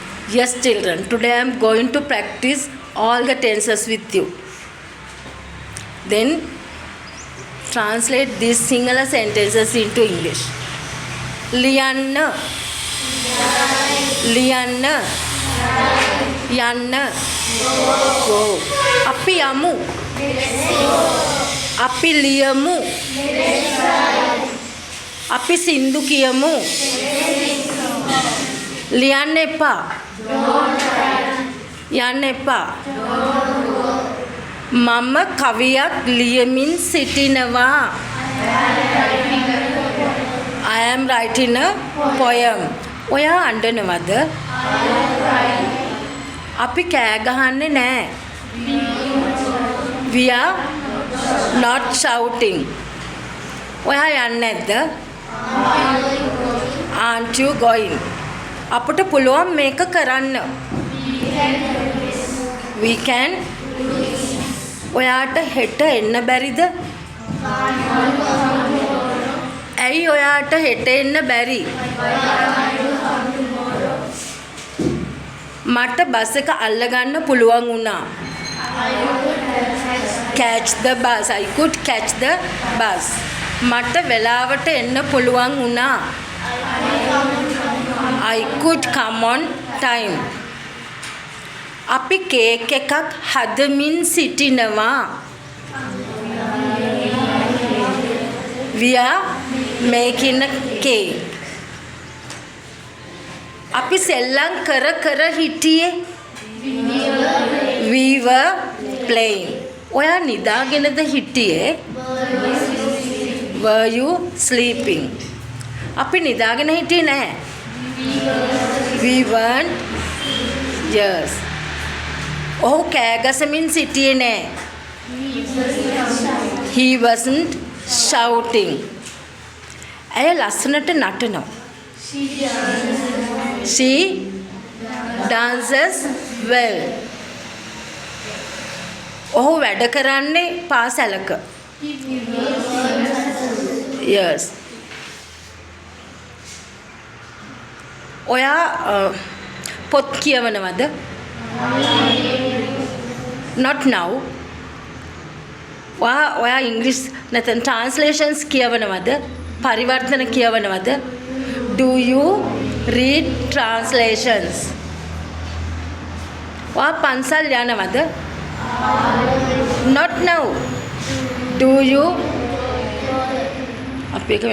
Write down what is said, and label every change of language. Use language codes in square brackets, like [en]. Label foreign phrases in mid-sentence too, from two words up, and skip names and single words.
[en] Yes, children. Today I am going to practice all the tenses with you. Then translate these Sinhala sentences into English. [si] ලියන්න, ලියන්න, යන්න, go. අපි යමු, අපි ලියමු, අපි සින්දු කියමු. ලියන්න එපා. යන්න එපා. මම කවියක් ලියමින් සිටිනවා. [en] I am writing a poem. [si] ඔයා අඬනවද? අපි කෑ ගහන්නේ නැහැ. [en] We are not shouting. [si] ඔයා යන්නේ නැද්ද? [en] Aren't you going? [si] අපට පුළුවන් මේක කරන්න. [en] We can. [si] ඔයාට හෙට එන්න බැරිද? ඇයි ඔයාට හෙට එන්න බැරි? මට බස් එක අල්ලගන්න පුළුවන් වුණා. [en] Catch the bus. I could catch the bus. [si] මට වෙලාවට එන්න පුළුවන් වුණා. [en] I could come on time. [si] අපි කේක් එකක් හදමින් සිටිනවා. [en] We are making a cake. [si] අපි සෙල්ලම් කර කර හිටියේ. [en] We were playing. [si] ඔයා නිදාගෙනද හිටියේ? [en] Were you sleeping? [si] අපි නිදාගෙන හිටියේ නැහැ. [en] We weren't. Yes. [si] ඔහු කෑ ගසමින් සිටියේ නැහැ. [en] He wasn't shouting. [si] ඇය ලස්සනට නටනවා. [en] She dances well. [si] ඔහු වැඩ කරන්නේ පාසලක. Yes. ඔයා පොත් කියවනවද? [en] Not now. [si] ඔයා ඉංග්‍රීසි නැත්නම් translations කියවනවද? පරිවර්තන කියවනවද? [en] Do you read translations? [si] ඔයා පන්සල් යනවද? [en] Not now. Do you? [si] අපි එක